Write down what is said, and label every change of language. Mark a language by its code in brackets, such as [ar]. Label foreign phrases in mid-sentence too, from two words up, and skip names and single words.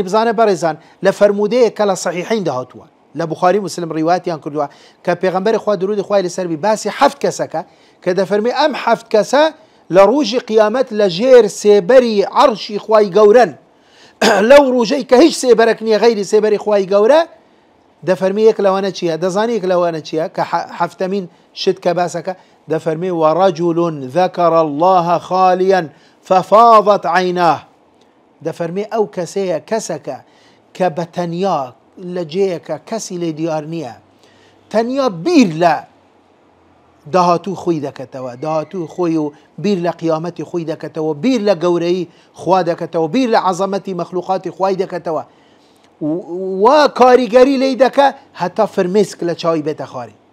[ckb] بزانە بەڕێزان لە فەرمودەیە کە لە صەحیحەین داهاتووە لە بوخاری مسلم ڕیواتیان کردووە کە پێغەمبەری خوا درودی خوای لەسەر بی باسی 7 کەسەکە کە دەفەرمێ ئەم 7 کەسە لە ڕۆژی قیامەت لە ژێر سێبەری عەرشی خوای گەورەن لەو ڕۆژەی کە هیچ سێبەرێک نییە غەیری سێبەری خوای گەورە دەفەرمێ یەک لەوانە چییە دەزانی یەک لەوانە چییە کە حەفتەمین شت کە باسەکە دەفەرمێ [ar] ورجل ذكر الله خاليا ففاضت عيناه [ckb] دەفەرمێ ئەو کەسەیە کەسەکە کە بە تەنیا لە جێیەکە کەسی لێ دیار نییە تەنیا بیر لە داهاتوو خۆی دەکەتەوە، داهاتوو خۆی و بیر لە قیامەتی خۆی دەکەتەوە، بیر لە گەورەی خوا دەکەتەوە، بیر لە عەزەمەتی مەخلوقاتی خوای دەکەتەوە و کاریگەری لێی دەکە هەتا فرمێسک لە چاوی بێتە خواری.